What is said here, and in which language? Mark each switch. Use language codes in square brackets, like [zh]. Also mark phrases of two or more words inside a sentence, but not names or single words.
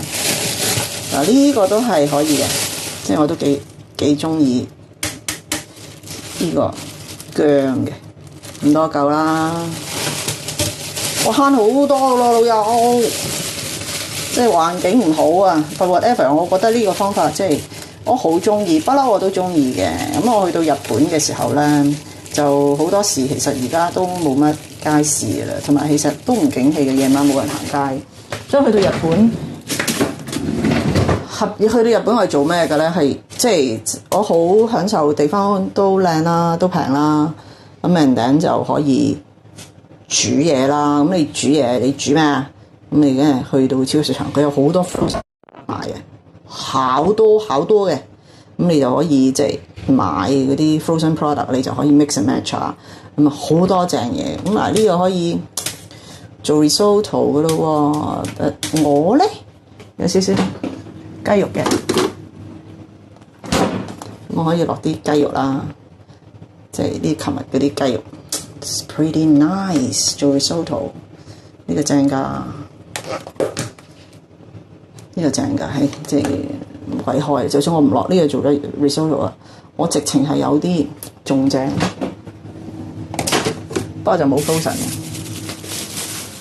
[yue] 嗱，呢個都係可以嘅，即係我都幾中意呢個薑嘅，咁多嚿啦。我慳好多咯，老友。即係環境唔好啊 ， [en] but whatever， [yue] 我覺得呢個方法即係我好中意，不嬲我都中意嘅。咁我去到日本嘅時候咧，就好多時其實而家都冇乜街市嘅啦，同埋其實都唔景氣嘅，夜晚冇人行街。所以去到日本，我係做咩嘅咧？係即係我好享受地方都靚啦，都平啦。咁人頂就可以煮嘢啦。咁你煮嘢，你煮咩啊？咁你梗係去到超市場，佢有好多 frozen 賣嘅，好多嘅。咁你就可以即係買嗰啲 [en] frozen product， [yue] 你就可以 [en] mix and match [yue] 啊。咁啊好多正嘢。咁嗱呢個可以做 risotto 嘅咯喎。我咧有少少雞肉嘅，我可以落啲雞肉啦，即係啲琴日嗰啲雞肉 ， [en] It's pretty nice [yue] 做 risotto 呢個正㗎。呢個正㗎，係即係唔鬼開。就算我唔落呢個做咗 risotto 啊，我直情係有啲仲正，不過就冇 frozen 嘅。